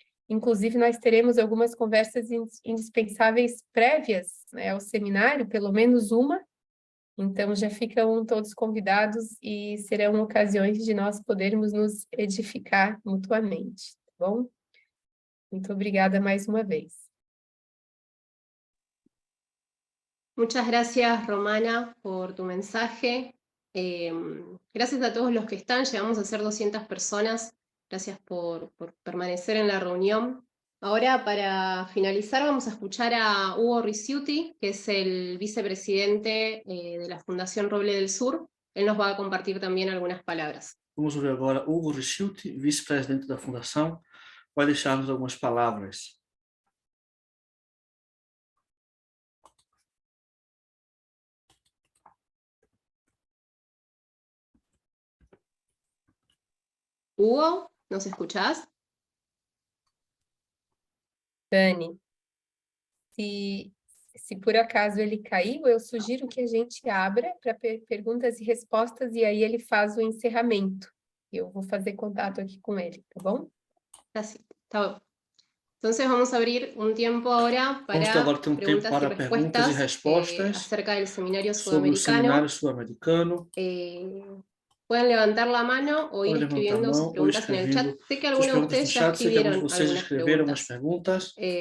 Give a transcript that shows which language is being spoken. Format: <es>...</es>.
<pt>Inclusive, nós teremos algumas conversas indispensáveis prévias, né, ao seminário, pelo menos uma. Então, já ficam todos convidados e serão ocasiões de nós podermos nos edificar mutuamente, tá bom? Muito obrigada mais uma vez.</pt> <es>Muchas gracias, Romana, por tu mensaje. Gracias a todos los que están, llegamos a ser 200 personas. Gracias por permanecer en la reunión. Ahora, para finalizar, vamos a escuchar a Hugo Ricciuti, que es el vicepresidente de la Fundación Roble del Sur. Él nos va a compartir también algunas palabras.</es> <pt>Vamos ouvir agora Hugo Ricciuti, vice-presidente da Fundação, vai deixar-nos algumas palavras.</pt> <es>Hugo, ¿nos escuchás?</es> <pt>Dani, se por acaso ele caiu, eu sugiro que a gente abra para perguntas e respostas e aí ele faz o encerramento. Eu vou fazer contato aqui com ele, tá bom? Así, tá bom.</pt> <es>Entonces vamos a abrir un tiempo ahora para preguntas y respuestas acerca del seminario sudamericano. Pueden levantar la mano o ir escribiendo sus preguntas en el chat. Sé que algunos de ustedes ya escribieron algunas preguntas.</es>